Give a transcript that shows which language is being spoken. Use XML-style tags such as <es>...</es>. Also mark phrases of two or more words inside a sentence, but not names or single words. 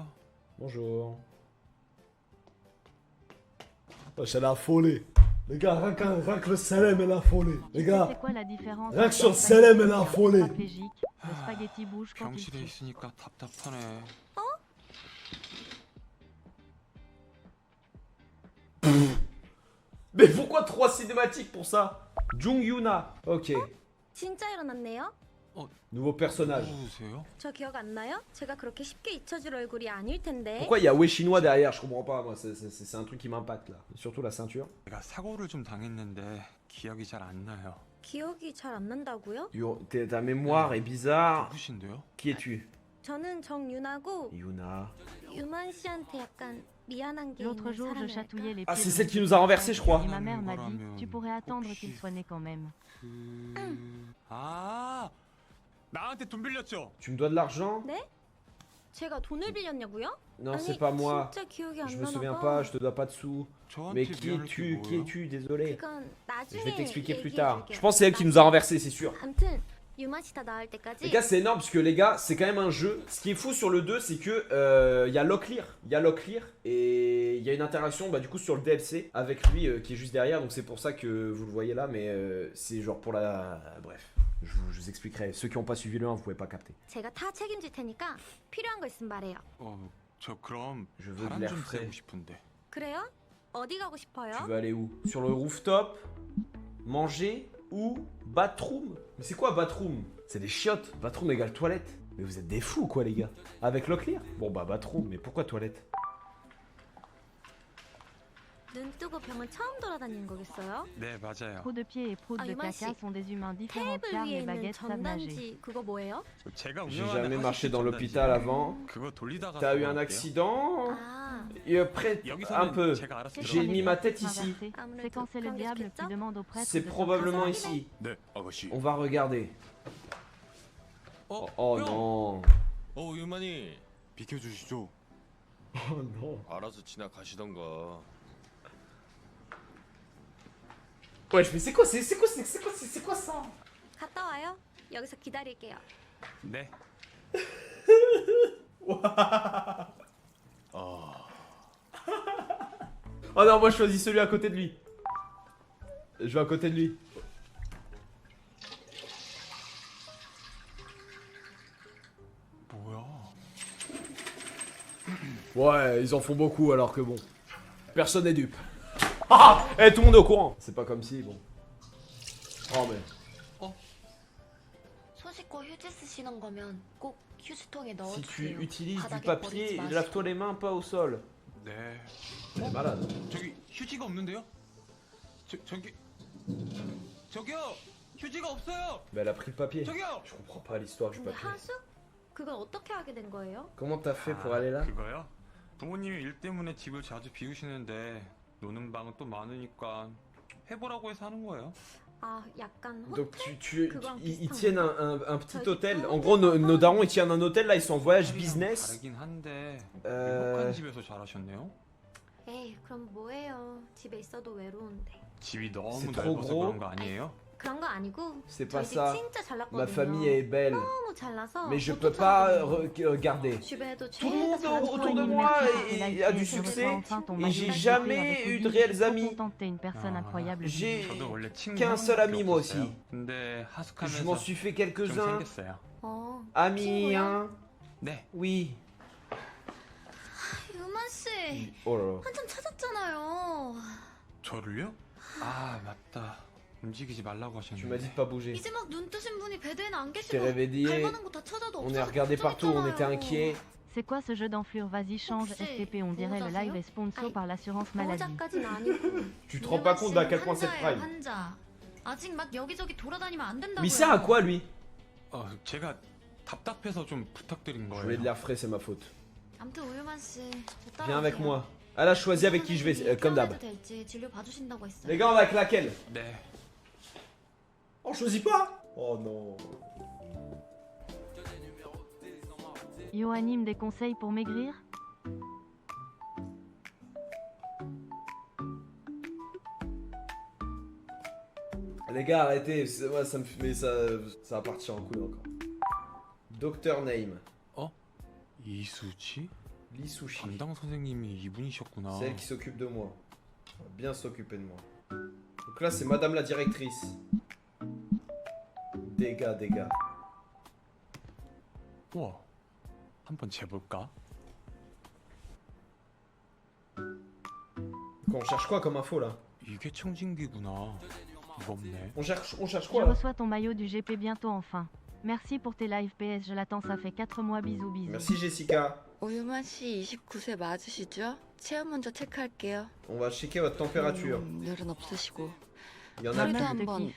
<fr>Bonjour. Oh, c'est la folie. Les gars, rien que le Salem, elle a affolé. Les Tu sais gars, c'est quoi la différence rien que entre sur un le Salem, elle a spaghetti affolé. paraplégique, le spaghetti bouge quand il</fr> <ko>병실에</ko> <fr>siffle.</fr> <ko>있으니까 답답하네.</ko> <fr>Mais pourquoi 3 cinématiques pour ça? Jung Yuna. Ok.</fr> <ko>진짜 일어났네요?</ko> <fr>Nouveau personnage.</fr> <ko>누구세요? 저 기억 안 나요? 제가 그렇게 쉽게 잊혀질 얼굴이 아닐 텐데.</ko> <fr>Pourquoi il y a ouais chinois derrière? Je comprends pas, moi. C'est un truc qui m'impacte là. Surtout la ceinture.</fr> <ko>제가 사고를 좀 당했는데 기억이 잘 안 나요. 기억이 잘 안 난다고요?</ko> <fr>Ta mémoire est bizarre.</fr> <ko>누구신데요?</ko> <fr>Qui es-tu?</fr> <ko>저는 정유나고 Yuna. 유만 씨한테 약간 미안한 게</ko> <fr>L'autre</fr> <ko>있는</ko> <fr>jour, je</fr> <ko>사람이랄까?</ko> <fr>chatouillais les Ah, pieds c'est de celle mon qui nous a renversé, je crois. Et ma mère m'a dit, Voilà, tu pourrais attendre</fr> <ko>혹시-</ko> <fr>qu'il soit né quand même.</fr> <ko>아, 나한테 돈 빌렸죠?</ko> <fr>Tu me dois de l'argent?</fr> <ko>제가 돈을 빌렸냐고요?</ko> <fr>Non,</fr> <ko>아니,</ko> <fr>c'est pas moi.</fr> <ko>진짜 기억이 안</ko> <fr>Je me</fr> <ko>나나</ko> <fr>souviens</fr> <ko>봐.</ko> <fr>pas, je te dois pas de sous.</fr> <ko>저한테</ko> <fr>Mais qui</fr> <ko>미안할 게</ko> <fr>es-tu? Qui</fr> <ko>뭐예요?</ko> <fr>es-tu? Désolé.</fr> <ko>그건 나중에</ko> <fr>Je vais t'expliquer plus</fr> <ko>얘기해</ko> <fr>tard.</fr> <ko>줄게요.</ko> <fr>Je pense que c'est elle qui nous a renversé, c'est sûr.</fr> <ko>아무튼 유만 씨 다 나을 때까지.</ko> <fr>Les gars, c'est énorme parce que les gars, c'est quand même un jeu. Ce qui est fou sur le 2, c'est que il y a Locklear. Il y a Locklear et il y a une interaction du coup sur le DLC avec lui qui est juste derrière. Donc c'est pour ça que vous le voyez là, mais c'est genre pour la. Bref, je vous expliquerai. Ceux qui n'ont pas suivi le 1, vous pouvez pas capter.</fr> <ko>제가 다 책임질 테니까 필요한 거 있으면 말해요. 저 그럼</ko> <fr>Je veux de</fr> <ko>바람</ko> <fr>l'air</fr> <ko>좀</ko> <fr>frais.</fr> <ko>쐬고 싶은데. 그래요? 어디 가고 싶어요?</ko> <fr>Tu veux aller où? Sur le rooftop? Manger? Ou bathroom? Mais c'est quoi bathroom? C'est des chiottes. Bathroom égale toilette. Mais vous êtes des fous quoi les gars. Avec Locklear? Bon bah bathroom, mais pourquoi toilette?</fr> <ko>눈 뜨고 병원 처음 돌아다니는 거겠어요? 네, 맞아요.</ko> <fr>Trou de pied et prout Ah, de Yuma, caca si. sont des humains différents</fr> <ko>테이블</ko> <fr>car</fr> <ko>위에</ko> <fr>les</fr> <ko>있는</ko> <fr>baguettes savent nager.</fr> <ko>전단지 그거 뭐예요? 제가</ko> <fr>J'ai</fr> <ko>운영하는</ko> <fr>jamais marché</fr> <ko>화장실</ko> <fr>dans</fr> <ko>전단지예요.</ko> <fr>l'hôpital avant.</fr> <ko>그거 돌리다가</ko> <fr>T'as eu un</fr> <ko>사고</ko> <fr>accident?</fr> <ko>아,</ko> <fr>Et près</fr> <ko>여기서는</ko> <fr>un peu.</fr> <ko>제가 알아서</ko> <fr>J'ai</fr> <ko>들어갈게요.</ko> <fr>mis ma tête ici. Inversé.</fr> <ko>아무래도</ko> <fr>C'est quand c'est le</fr> <ko>그런 게</ko> <fr>diable qui</fr> <ko>좋겠죠?</ko> <fr>demande au prêtre C'est de se probablement présenter. ici.</fr> <ko>네, 아가씨.</ko> <fr>On va regarder. Oh non.</fr> <ko>유만이 비켜주시죠.</ko> <fr>Oh non.</fr> <ko>알아서 지나가시던가.</ko> <fr>Ouais, mais c'est quoi ça?</fr> <ko>갔다 와요. 여기서 기다릴게요. 네.</ko> <fr>Oh non, moi je choisis celui à côté de lui. Je vais à côté de lui.</fr> <ko>뭐야?</ko> <fr>Ouais, ils en font beaucoup alors que bon. Personne n'est dupe. Ah! Eh, tout le monde est au courant. C'est pas comme si, bon. Oh mais.</fr> <ko>손 씻고 휴지 쓰시는 거면 꼭 휴지통에</ko> <fr>Si tu</fr> <ko>넣어주세요.</ko> <fr>utilises du</fr> <ko>바닥에</ko> <fr>papier,</fr> <ko>버리지 마시고.</ko> <fr>lave-toi les mains, pas au sol.</fr> <ko>네.</ko> <fr>Elle est malade.</fr> <ko>저기 휴지가 없는데요? 저기요. 휴지가 없어요.</ko> <fr>Mais elle a pris le papier.</fr> <ko>저기요.</ko> <fr>Je comprends pas l'histoire du</fr> <ko>근데</ko> <fr>papier.</fr> <ko>하수? 그걸 어떻게 하게 된 거예요?</ko> <fr>Comment t'as fait pour aller là?</fr> <ko>그거요? 부모님이 일 때문에 집을 자주 비우시는데 노는 방은 또 많으니까 해보라고 해서 하는 거예요. 아, 약간</ko> <fr>Donc</fr> <ko>호텔? 그거랑</ko> <fr>ils</fr> <ko>비슷한</ko> <fr>tiennent</fr> <ko>건가?</ko> <fr>un petit</fr> <ko>저기</ko> <fr>hôtel.</fr> <ko>또</ko> <fr>En gros, nos</fr> <ko>호텔?</ko> <fr>darons ils tiennent un hôtel là, ils sont en voyage business.</fr> <ko>다르긴 한데</ko> <fr>Euh,</fr> <ko>행복한 집에서 자라셨네요. 에이, 그럼 뭐예요? 집에 있어도 외로운데. 집이 너무</ko> <fr>C'est trop</fr> <ko>넓어서</ko> <fr>gros.</fr> <ko>그런 거 아니에요? 그런 거 아니고</ko> <fr>C'est</fr> <ko>저희</ko> <fr>pas</fr> <ko>집</ko> <fr>ça.</fr> <ko>진짜 잘 났거든요.</ko> <fr>Ma famille est belle.</fr> <ko>너무 잘나서</ko> <fr>Mais je</fr> <ko>옷도</ko> <fr>peux pas</fr> <ko>잘하거든요.</ko> <fr>garder.</fr> <ko>주변에도</ko> <fr>Tout le monde</fr> <ko>잘하는</ko> <fr>autour de</fr> <ko>사람이</ko> <fr>moi</fr> <ko>있는데</ko> <fr>a du succès et j'ai jamais eu de réels amis. T'es une personne Ah. incroyable. J'ai</fr> <ko>저도 원래 친구</ko> <fr>qu'un seul ami moi</fr> <ko>없었어요.</ko> <fr>aussi.</fr> <ko>근데</ko> <fr>Je</fr> <ko>하숙하면서</ko> <fr>m'en suis fait</fr> <ko>좀</ko> <fr>quelques-uns.</fr> <ko>생겼어요. 어,</ko> <fr>Amis,</fr> <ko>친구요?</ko> <fr>hein?</fr> <ko>네.</ko> <fr>Oui.</fr> <ko>유만 씨</ko> <fr>Oh là là.</fr> <ko>한참 찾았잖아요. 저를요? 아 맞다. 움직이지 말라고</ko> <fr>Tu m'as</fr> <ko>하셨는데.</ko> <fr>dit de pas bouger.</fr> <ko>이제 막 눈 뜨신 분이 베드에는 안</ko> <fr>T'es</fr> <ko>계시고</ko> <fr>réveillé.</fr> <ko>갈만한 거 다 찾아도</ko> <fr>On est</fr> <ko>없어서</ko> <fr>regardé partout, on était</fr> <ko>걱정했잖아요.</ko> <fr>inquiets. C'est quoi ce jeu d'enflure? Vas-y, change</fr> <ko>혹시</ko> <fr>STP, on dirait le live est sponsor</fr> <ko>아니,</ko> <fr>par l'assurance maladie.</fr> <ko>보호자까지는 아니고.</ko> <fr>Tu te rends pas compte d'à quel point c'est prime.</fr> <ko>환자. 아직 막 여기저기 돌아다니면 안 된다고요.</ko> <fr>Mais il sert à quoi lui?</fr> <ko>제가 답답해서 좀 부탁드린</ko> <fr>Je voulais de</fr> <ko>거예요.</ko> <fr>l'air frais, c'est ma faute.</fr> <ko>아무튼 우유만 씨.</ko> <fr>Viens avec moi. Elle a choisi avec qui je vais, comme d'hab.</fr> <ko>될지 진료 봐주신다고 했어요.</ko> <fr>Les gars, on va avec laquelle?</fr> <ko>네.</ko> <fr>On choisit pas? Oh non. Yo anime des conseils pour maigrir? Les gars, arrêtez. Moi, ça me fait. Mais ça va partir en couille encore. Docteur Name.</fr> <ko>이수지?</ko> <fr>Lee Sushi.</fr> <ko>담당 선생님이 이분이셨구나.</ko> <fr>C'est elle qui s'occupe de moi. Elle va bien s'occuper de moi. Donc là, c'est madame la directrice. Dégâts.</fr> <ko>우와, 한번 재볼까?</ko> <fr>On cherche quoi comme info là?</fr> <ko>이게 청진기구나. 무겁네.</ko> <fr>On cherche Je quoi là? reçois ton maillot du GP bientôt enfin. Merci pour tes lives PS, je l'attends, ça fait 4 mois, bisous bisous. Merci Jessica.</fr> <ko>오유만 씨 29세 맞으시죠? 체온 먼저 체크할게요.</ko> <fr>On va checker votre température.</fr> <ko>열은 없으시고.</ko> <fr>Il y en a Maman, plus. je te</fr> <ko>한번</ko> <fr>kiffe.</fr>